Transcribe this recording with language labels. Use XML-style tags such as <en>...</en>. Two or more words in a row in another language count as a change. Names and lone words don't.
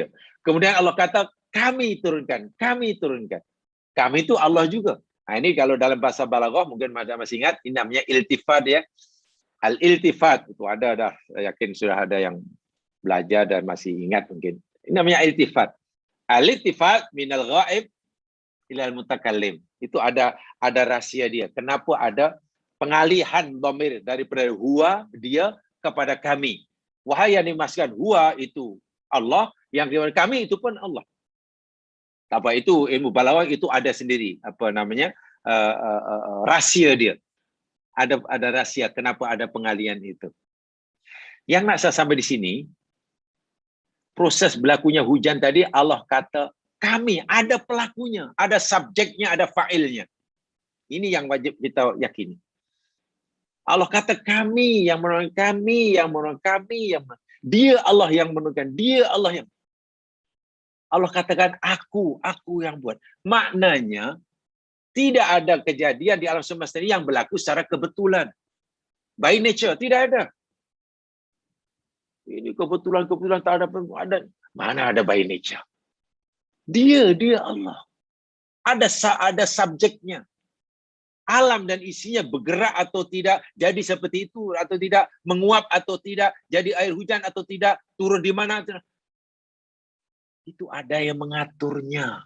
<ms>Kemudian Allah kata, kami turunkan. Kami itu Allah juga. Nah, ini kalau dalam bahasa balaghah mungkin masih ingat, ini namanya iltifat ya. Al-iltifat itu ada dah, saya yakin sudah ada yang belajar dan masih ingat mungkin. Ini namanya iltifat.</ms> <ar>الالتفات من الغائب إلى المتكلم.</ar> <ms>Itu ada rahsia dia. Kenapa ada pengalihan dhamir daripada huwa, dia, kepada kami. Wahai yang dimaksudkan huwa itu Allah, yang kami itu pun Allah. Apa itu ilmu balaghah itu ada sendiri, apa namanya? Rahsia dia. Ada rahsia kenapa ada pengalihan itu. Yang nak saya sampai di sini, proses berlakunya hujan tadi Allah kata kami, ada pelakunya, ada subjeknya, ada fa'ilnya. Ini yang wajib kita yakini. Allah kata kami yang menurunkan, dia Allah yang menurunkan, dia Allah yang. Allah katakan aku yang buat. Maknanya tidak ada kejadian di alam semesta ini yang berlaku secara kebetulan.</ms> <en>By nature,</en> <ms>tidak ada. Ini kebetulan tak ada. Mana ada</ms> <en>by nature?</en> <ms>Dia Allah. Ada subjeknya. Alam dan isinya bergerak atau tidak, jadi seperti itu atau tidak, menguap atau tidak, jadi air hujan atau tidak, turun di mana. Itu ada yang mengaturnya.</ms>